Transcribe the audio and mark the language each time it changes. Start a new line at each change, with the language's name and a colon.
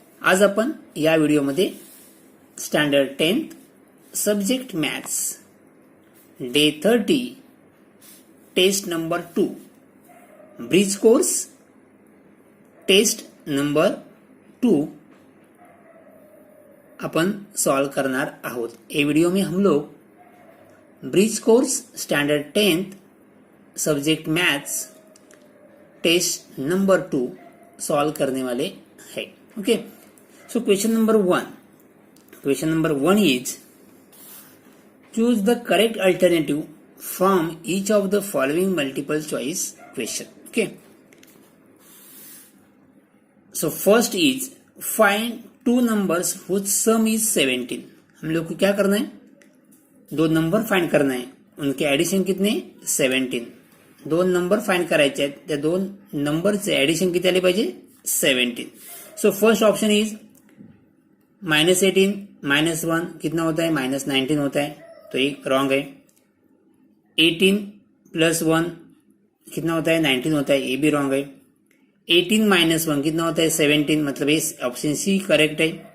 Marathi: आज आपण या व्हिडिओमध्ये standard 10th subject maths day 30 taste number 2 bridge course taste number 2 अपन सॉल्व करणार आहोत.
Hindi: ये वीडियो में हम लोग bridge course standard 10th subject maths test number 2 solve करने वाले हैं.
English: Okay, so question number 1 is choose the correct alternative from each of the following multiple choice question. Okay, so first is find two numbers whose sum is 17.
Hindi: हम लोग को क्या करना है, दो नंबर फाइंड करना है, उनके एडिशन कितने 17.
Marathi: दोन नंबर फाइंड करायचे आहेत, त्या दोन नंबरचे एडिशन किती आले पाहिजे 17.
English: so first option is
Hindi: -18 -1 कितना होता है -19 होता है, तो ये रॉन्ग है. 18 + 1 कितना होता है 19 होता है, ये भी रॉन्ग है. 18 - 1 कितना होता है 17, मतलब ये ऑप्शन सी करेक्ट है.